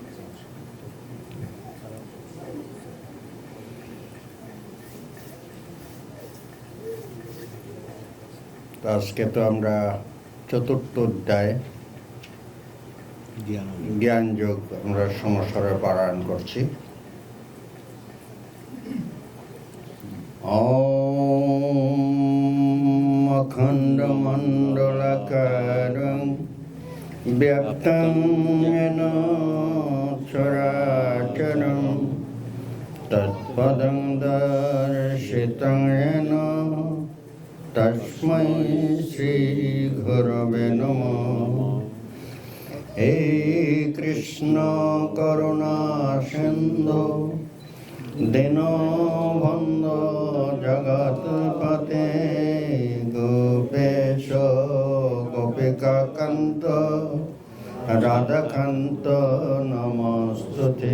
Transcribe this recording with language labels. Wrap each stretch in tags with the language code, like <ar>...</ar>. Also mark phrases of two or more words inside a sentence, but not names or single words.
<bn>আজকে তো আমরা চতুর্থ অধ্যায় জ্ঞান যোগ আমরা সমস্বরে পারায়ণ করছি।</bn> <sa>ॐ अखण्डमण्डलाकारं व्याप्तं येन चराचरम् तत्पदं दर्शितं येन तस्मै श्री गुरवे नमः। हे कृष्ण करुणा सिन्धु दीनबन्धु जगत्पते गोपेश गोपिकाकान्त राधाकान्त नमोऽस्तु ते।</sa>